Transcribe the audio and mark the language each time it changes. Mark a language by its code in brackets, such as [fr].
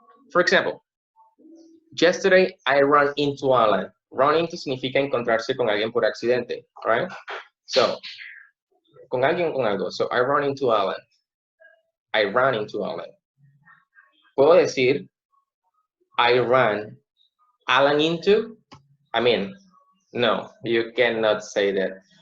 [en] For example, yesterday I ran into Alan. [es] Run into significa encontrarse con alguien por accidente, right? So, con alguien o con algo. [en] So, I ran into Alan. I ran into Alan. [es] Puedo decir, [en] I ran Alan into, no, you cannot say that.